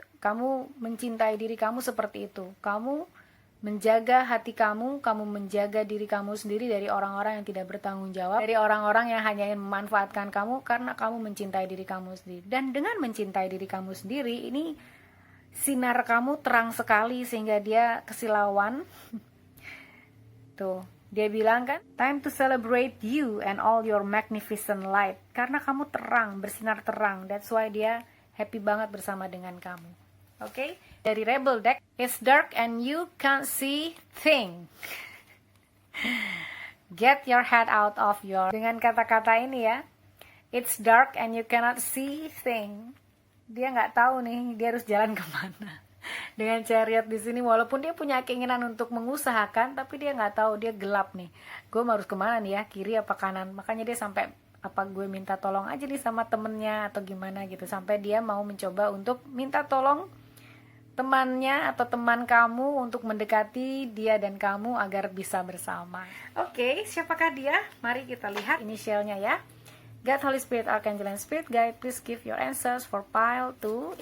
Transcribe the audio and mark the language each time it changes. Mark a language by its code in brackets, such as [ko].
[id] Kamu mencintai diri kamu seperti itu. Kamu menjaga hati kamu menjaga diri kamu sendiri dari orang-orang yang tidak bertanggung jawab, dari orang-orang yang hanya ingin memanfaatkan kamu karena kamu mencintai diri kamu sendiri. Dan dengan mencintai diri kamu sendiri, ini sinar kamu terang sekali sehingga dia kesilauan. Tuh, dia bilang kan, [en] time to celebrate you and all your magnificent light. [id] Karena kamu terang, bersinar terang. [en] That's why [id] dia happy banget bersama dengan kamu. [en] Oke, dari Rebel deck, it's dark and you can't see thing. Get your head out of your. [id] Dengan kata-kata ini ya, [en] it's dark and you cannot see thing. [id] Dia nggak tahu nih, dia harus jalan kemana. Dengan Chariot di sini, walaupun dia punya keinginan untuk mengusahakan, tapi dia nggak tahu, dia gelap nih. Gue harus kemana nih ya, kiri apa kanan? Makanya dia sampai apa gue minta tolong aja nih sama temennya atau gimana gitu, sampai dia mau mencoba untuk minta tolong temannya atau teman kamu untuk mendekati dia dan kamu agar bisa bersama. Oke, siapakah dia? Mari kita lihat inisialnya ya. [en] God, Holy Spirit, Archangel, and Spirit Guide, please give your answers for pile 2.